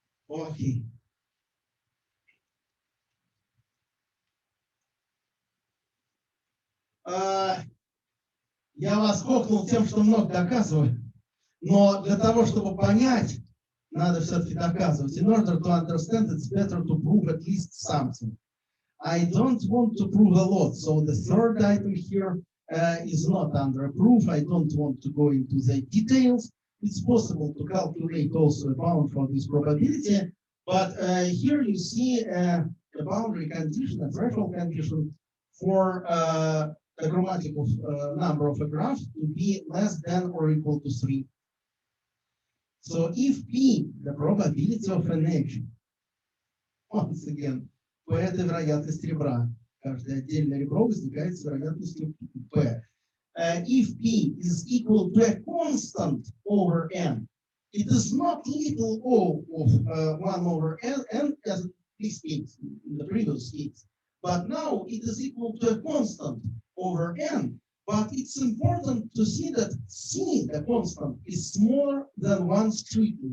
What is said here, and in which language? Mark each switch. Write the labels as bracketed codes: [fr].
[ru] Окей. Я вас кокнул тем, что много доказываю, но для того, чтобы понять, надо все-таки доказывать. [en] In order to understand, it's better to prove at least something. I don't want to prove a lot, so the third item here is not under a proof. I don't want to go into the details. It's possible to calculate also a bound for this probability, but here you see a boundary condition, a threshold condition for the chromatic number of a graph to be less than or equal to 3. So if P, the probability of an edge, once again, [ru] P это вероятность ребра. Каждое отдельное ребро возникает с вероятностью P. [en] If P is equal to a constant over N, it is not little o of 1 over N as this case, in the previous case. But now it is equal to a constant over N. But it's important to see that C, the constant, is smaller than 1 strictly.